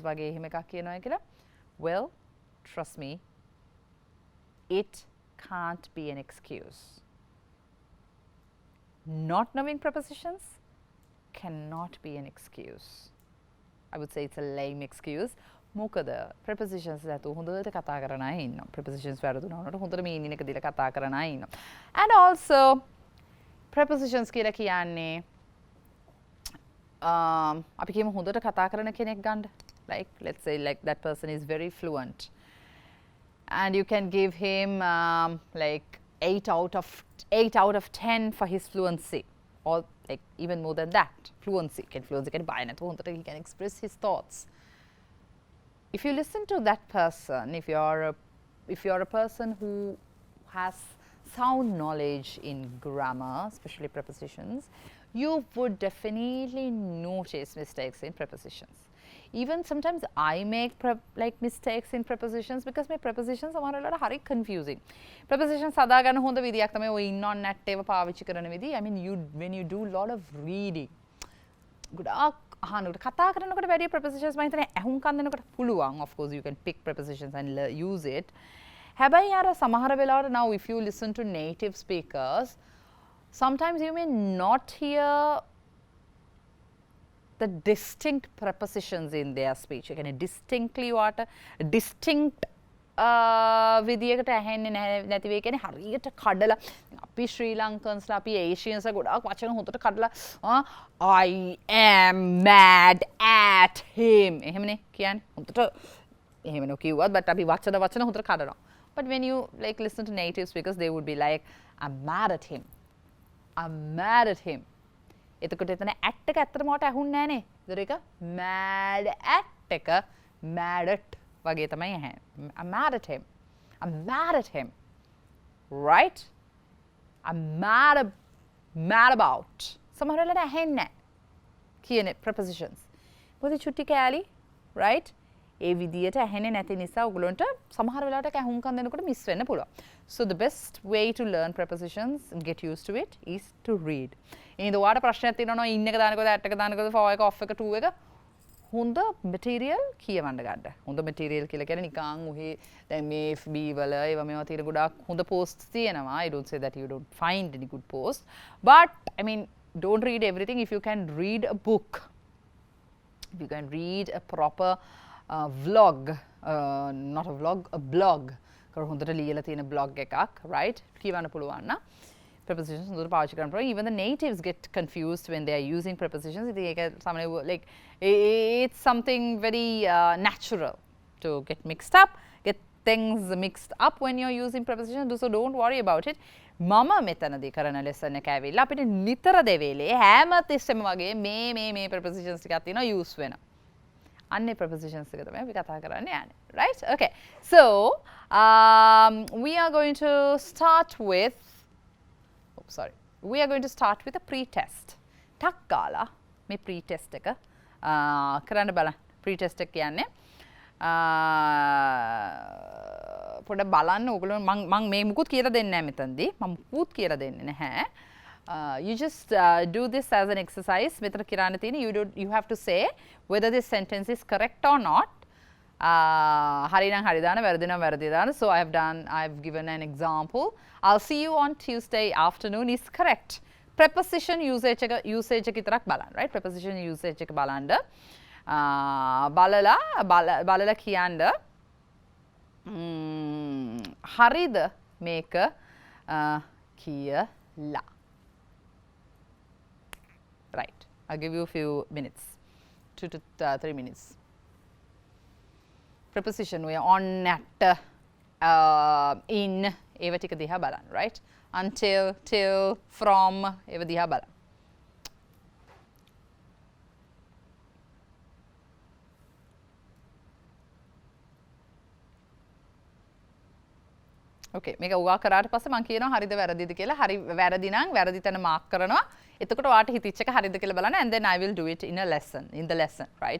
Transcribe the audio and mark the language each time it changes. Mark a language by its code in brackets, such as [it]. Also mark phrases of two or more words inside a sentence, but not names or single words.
[en] Well, trust me, it can't be an excuse. Not knowing prepositions cannot be an excuse. I would say it's a lame excuse. [si] මොකද prepositions නැතුව හොඳට කතා කරන අය ඉන්නවා. prepositions වැරදුනොත් හොඳට meaning එක දීලා කතා කරන අය ඉන්නවා. [en] And also prepositions [si] කියලා කියන්නේ අපි කියමු හොඳට කතා කරන කෙනෙක් ගන්න. [en] Like let's say like that person is very fluent and you can give him like 8 out of 10 for his fluency or like even more than that. Fluency can buy [si] නැතුව හොඳට [en] he can express his thoughts. If you listen to that person, if you're a person who has sound knowledge in grammar, especially prepositions, you would definitely notice mistakes in prepositions. Even sometimes I make like mistakes in prepositions because my prepositions are very confusing. [si] Prepositions හදාගන්න හොඳ විදියක් තමයි ඔය [en] in on at [si] ඒවා පාවිච්චි කරන විදිය. [en] I mean when you do a lot of reading, [si] ගොඩාක් අහනකොට කතා කරනකොට වැඩි prepositions මම හිතන්නේ ඇහුම්කන් දෙනකොට පුළුවන්. [en] Of course you can pick prepositions and use it. [si] හැබැයි අර සමහර වෙලාවට [en] now if you listen to native speakers, sometimes you may not hear the distinct prepositions in their speech. You can distinctly distinct [si] විදියකට ඇහෙන්නේ නැති වෙයි කියන්නේ හරියට කඩලා අපි ශ්‍රී ලංකන්ස්ලා අපි ඒෂියන්ස්ලා ගොඩාක් වචන හොඳට කඩලා [en] I am mad at him [si] එහෙමනේ කියන්නේ හොඳට එහෙම නෝ කිව්වත් but අපි වචන හොඳට කඩනවා [en] but when you like listen to native speakers they would be like I'm mad [si] at him එතකොට එතන at එක ඇත්තටම මට ඇහුන්නේ නැහැ නේ ඒතර එක [en] mad at [si] එක [en] mad at [si] වගේ තමයි ඇහෙන්නේ [en] I'm mad at him right I'm mad about [si] සමහර වෙලාවට ඇහෙන්නේ නැහැ කියන prepositions මොකද චුට්ටි කෑලි right ඒ විදියට ඇහෙන්නේ නැති නිසා ඔයගොල්ලන්ට සමහර වෙලාවට ඇහුම්කන් දෙනකොට මිස් වෙන්න පුළුවන්. [en] So the best way to learn prepositions and get used to it is to read. [si] ඉතින් ඔයාලට ප්‍රශ්නයක් තියෙනවා ඉන් එක දානකොද ඇට් එක දානකොද for එක off එක to එක හොඳ material කියවන්න ගන්න. හොඳ material කියලා කියන්නේ නිකන් ඔහේ දැන් මේ FB වල ඒවා මේවා තියෙන ගොඩාක් හොඳ posts තියෙනවා. [en] I don't say that you don't find any good posts. But I mean don't read everything. If you can read a book, if you can read a proper vlog, not a vlog, a blog. [si] හොඳට ලියලා තියෙන blog එකක්, right? කියවන්න පුළුවන් නම් prepositions හොඳට පාවිච්චි කරන්න පුළුවන්. [en] Even the natives get confused when they are using prepositions. [si] ඉතින් ඒක සාමාන්‍ය [en] like it's something very natural to get mixed up, get things mixed up when you're using prepositions. So don't worry about it. [si] මම මෙතනදී කරන lesson එක ඇවිල්ලා අපිට නිතර දෙවේලේ හැම තිස්සෙම වගේ මේ prepositions ටිකක් තියෙනවා use වෙනවා. अन्य prepositions එක තමයි අපි කතා කරන්න යන්නේ [en] right okay so we are going to start with a pre-test [si] ටක් ගාලා මේ pre-test එක කරන්න බලන්න pre-test එක කියන්නේ පොඩ්ඩක් බලන්න ඕගොල්ලෝ මම මේ මුකුත් කියලා දෙන්නේ නැහැ මෙතනදී මම මුකුත් කියලා දෙන්නේ නැහැ [en] you just do this as an exercise. You have to say whether this sentence is correct or not. So I've given an example. I'll see you on Tuesday afternoon is correct. Preposition usage [si] එක විතරක් බලන්න, right? [en] Preposition usage [si] එක බලන්න. බලලා කියන්න හරිද මේක කියලා. [en] Right. I'll give you a few minutes, 2 to 3 minutes. Preposition we are on, at, in, [si] ඒව ටික දිහා බලන්න, [en] right? Until, till, from, [si] ඒව දිහා බලන්න. Okay, මේක උගා කරාට පස්සේ මම කියනවා හරිද වැරදිද කියලා. හරි වැරදි නම් වැරදි තැන මාක් කරනවා. එතකොට ඔයාට හිතිච්ච එක හරිද කියලා බලන්න [en] and then I will do it in the lesson, right?